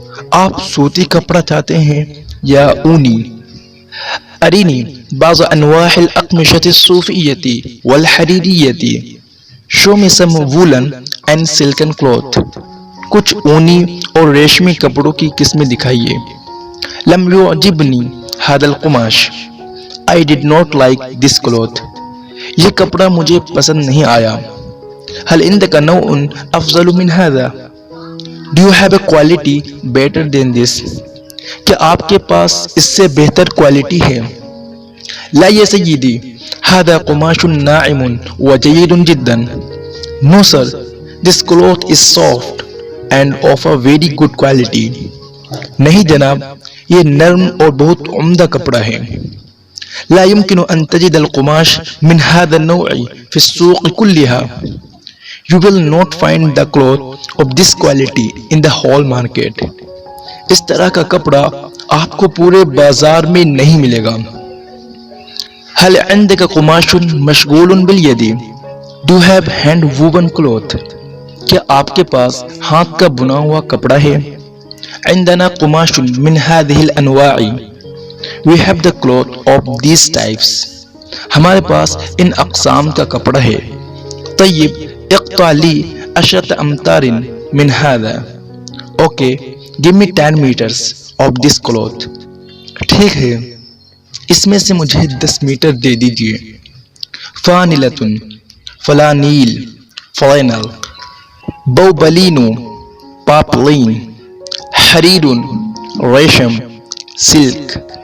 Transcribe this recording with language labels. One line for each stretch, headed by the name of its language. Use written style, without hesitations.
Urdu: آپ سوتی کپڑا چاہتے ہیں یا اونی.
Arabic: ارني بعض انواع الاقمشة الصوفية والحريرية.
English: Show me some woolen and silken cloth.
Urdu: کچھ اونی اور ریشمی کپڑوں کی قسمیں دکھائیے.
Arabic: لم يعجبني هذا القماش.
English: I did not like this cloth.
Urdu: یہ کپڑا مجھے پسند نہیں آیا.
Arabic: هل عندك نوع افضل من هذا.
English: Do you have a quality better than this.
Urdu: کیا آپ کے پاس اس سے بہتر کوالٹی ہے.
Arabic: لا يا سيدي هذا قماش ناعم وجيد جدا.
English: No sir, this cloth is soft and of a very good quality.
Urdu: نہیں جناب, یہ نرم اور بہت عمدہ کپڑا ہے.
Arabic: لا يمكن أن تجد القماش من هذا النوع في السوق كلها.
English: You will not find the cloth of this quality in the whole market.
Urdu: اس طرح کا کپڑا آپ کو پورے بازار میں نہیں ملے گا.
Arabic: هل عندك قماش مشغول باليد.
English: Do you have hand woven cloth.
Urdu: کیا آپ کے پاس ہاتھ کا بنا ہوا کپڑا ہے.
Arabic: عندنا قماش من هذه الانواع.
English: We have the cloth of these types.
Urdu: ہمارے پاس ان اقسام کا کپڑا ہے.
Arabic: طيب اقطع لي 10 امتار من هذا.
English: Okay, give me 10 meters of this cloth.
Urdu: ٹھیک ہے, اس میں سے مجھے 10 میٹر دے دیجیے.
Arabic: فانلة فلانیل فلینل. بوبلین پاپلین. حریر ریشم سلک.